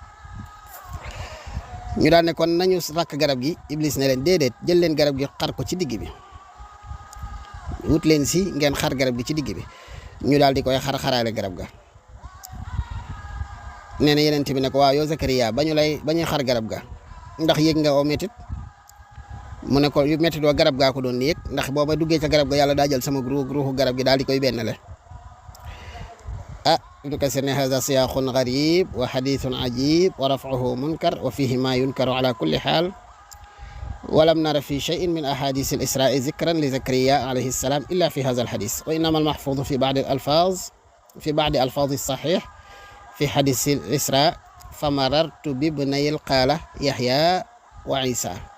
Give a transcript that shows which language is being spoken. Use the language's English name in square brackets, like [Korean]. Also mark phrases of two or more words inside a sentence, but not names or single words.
[Wolof] ñu daal ne kon nañu rakk garab gi Iblis ne leen déedéet jël leen garab gi xar ko ci digg bi wut leen si ngeen xar garab gi ci digg bi ñu daal di koy xaraale garab ga nee na yenent bi ne ko waaw yow Zakariya ba ñuy xar garab ga ndax yëg nga oo métit mu ne ko yu métit wa garab gaa ko doon yëg ndax booba duggee ca garab ga yàlla daa jël sama ruuxu garab gi daal di koy bennale [Arabic] Ibnu Kasir ne هذا سياق غريب وحديث عجيب ورفعه منكر وفيه ما ينكر على كل حال ولم نر في شيء من أحاديث الإسراء ذكرا لزكريا عليه السلام إلا في هذا الحديث وإنما المحفوظ في بعض ألفاظ الصحيح في حديث الإسراء فمررت بابني القالة يحيى وعيسى